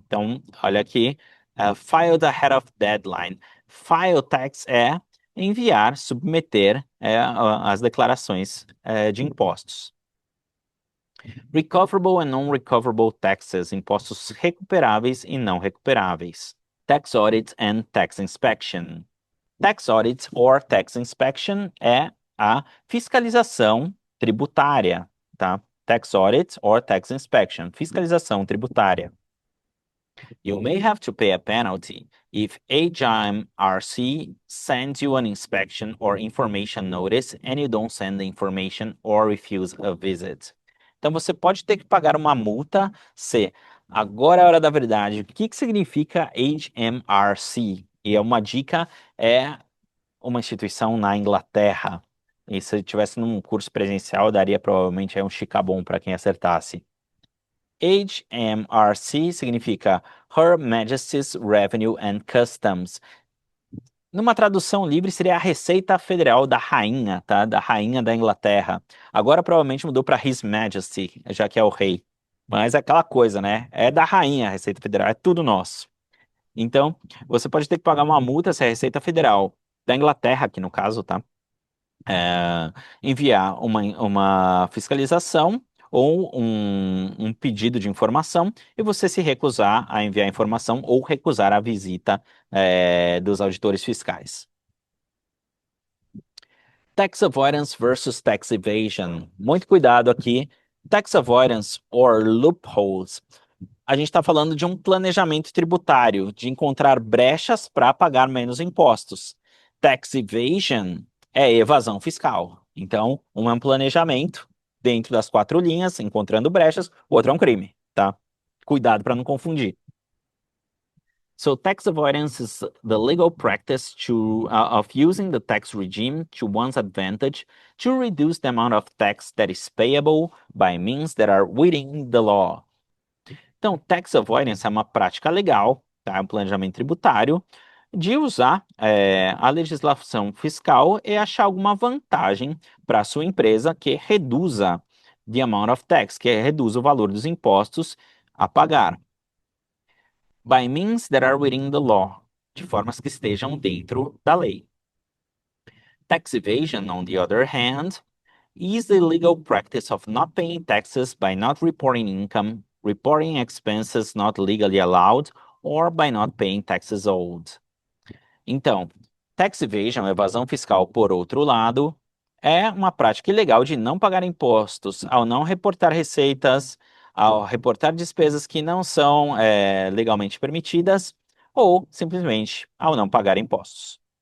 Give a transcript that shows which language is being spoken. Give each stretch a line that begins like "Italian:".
Portuguese: Então, olha aqui,
English: filed ahead of deadline.
Portuguese: File tax é enviar, submeter as declarações de impostos.
English: Recoverable and non-recoverable taxes,
Portuguese: impostos recuperáveis e não recuperáveis.
English: Tax audit and tax inspection. Tax audit or tax inspection
Portuguese: é a fiscalização tributária, tá?
English: Tax audit or tax inspection,
Portuguese: fiscalização tributária.
English: You may have to pay a penalty if HMRC sends you an inspection or information notice and you don't send the information or refuse a visit.
Portuguese: Então, você pode ter que pagar uma multa se... Agora é a hora da verdade. O que significa HMRC? E é uma dica, é uma instituição na Inglaterra. E se tivesse num curso presencial, daria provavelmente um chicabom para quem acertasse. HMRC significa Her Majesty's Revenue and Customs. Numa tradução livre seria a Receita Federal da Rainha, tá? Da Rainha da Inglaterra. Agora provavelmente mudou para His Majesty, já que é o rei. Mas é aquela coisa, né? É da Rainha a Receita Federal, é tudo nosso. Então, você pode ter que pagar uma multa se a Receita Federal da Inglaterra, aqui no caso, tá? Enviar uma fiscalização ou um pedido de informação e você se recusar a enviar a informação ou recusar a visita dos auditores fiscais.
English: Tax avoidance versus tax evasion.
Portuguese: Muito cuidado aqui.
English: Tax avoidance or loopholes.
Portuguese: A gente está falando de um planejamento tributário, de encontrar brechas para pagar menos impostos. Tax evasion é evasão fiscal. Então, um é um planejamento dentro das 4 linhas, encontrando brechas, o outro é um crime, tá? Cuidado para não confundir.
English: So, tax avoidance is the legal practice of using the tax regime to one's advantage to reduce the amount of tax that is payable by means that are within the law.
Portuguese: Então, tax avoidance é uma prática legal, tá? Um planejamento tributário, de usar a legislação fiscal e achar alguma vantagem para a sua empresa que reduza
English: the amount of tax,
Portuguese: que reduza o valor dos impostos a pagar.
English: By means that are within the law,
Portuguese: de formas que estejam dentro da lei.
English: Tax evasion, on the other hand, is the legal practice of not paying taxes by not reporting income, reporting expenses not legally allowed, or by not paying taxes owed.
Portuguese: Então, tax evasion, evasão fiscal, por outro lado, é uma prática ilegal de não pagar impostos ao não reportar receitas, ao reportar despesas que não são legalmente permitidas ou simplesmente ao não pagar impostos.